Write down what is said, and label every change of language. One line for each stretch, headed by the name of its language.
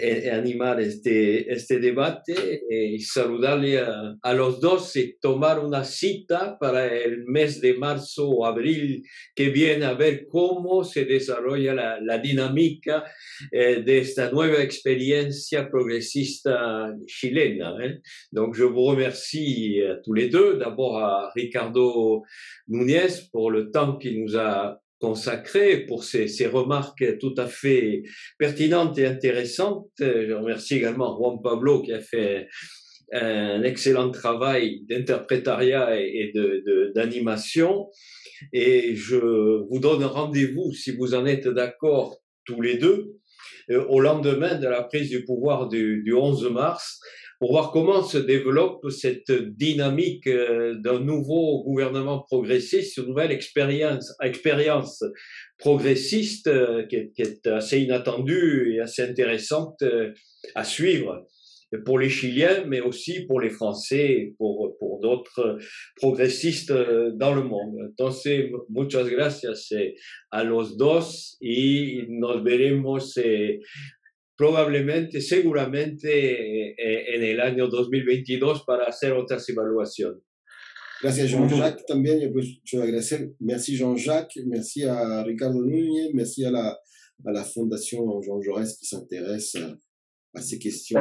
Spanish: animar este debate y saludarle a los dos y tomar una cita para el mes de marzo o abril que viene a ver cómo se desarrolla la dinámica de esta nueva experiencia progresista chilena.
French: Donc je vous remercie à tous les deux, d'abord à Ricardo Núñez pour le temps qu'il nous a consacré, pour ses remarques tout à fait pertinentes et intéressantes. Je remercie également Juan Pablo qui a fait un excellent travail d'interprétariat et d'animation. Et je vous donne rendez-vous, si vous en êtes d'accord tous les deux, au lendemain de la prise du pouvoir du 11 mars, pour voir comment se développe cette dynamique d'un nouveau gouvernement progressiste, une nouvelle expérience progressiste qui est assez inattendue et assez intéressante à suivre pour les Chiliens, mais aussi pour les Français et pour d'autres progressistes dans le monde.
Spanish: Entonces, muchas gracias a los dos y nos veremos probablemente, seguramente en el año 2022 para hacer otras evaluaciones. Gracias Jean-Jacques también. Yo agradecer,
French: merci Jean-Jacques, merci a Ricardo Núñez, merci a la Fundación Jean Jaurès qui s'intéresse a ces questions.